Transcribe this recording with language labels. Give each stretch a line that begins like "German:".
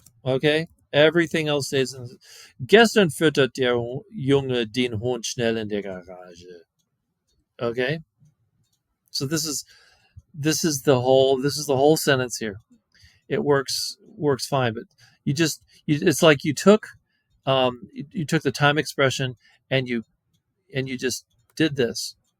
English: Okay, everything else stays in.
German: Gestern füttert der Junge den Hund schnell in der Garage.
English: Okay, so this is the whole sentence here. It works fine, but it's like you took the time expression and you just did this.